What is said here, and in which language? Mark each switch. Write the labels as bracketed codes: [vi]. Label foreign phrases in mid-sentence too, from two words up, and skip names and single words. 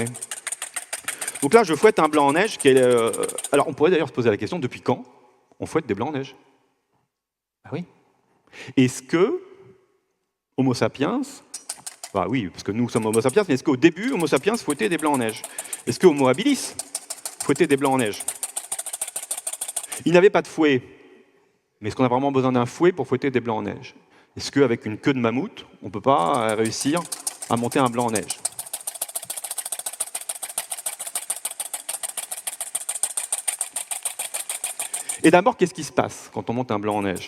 [fr] Donc là, je fouette un blanc en neige qui est... Alors on pourrait d'ailleurs se poser la question, depuis quand on fouette des blancs en neige ? Ah oui. Est-ce que Homo sapiens... Bah oui, parce que nous sommes Homo sapiens, mais est-ce qu'au début, Homo sapiens fouettait des blancs en neige ? Est-ce que Homo habilis fouettait des blancs en neige ? Il n'avait pas de fouet, mais est-ce qu'on a vraiment besoin d'un fouet pour fouetter des blancs en neige ? Est-ce qu'avec une queue de mammouth, on ne peut pas réussir à monter un blanc en neige ? Et d'abord, qu'est-ce qui se passe quand on monte un blanc en neige ?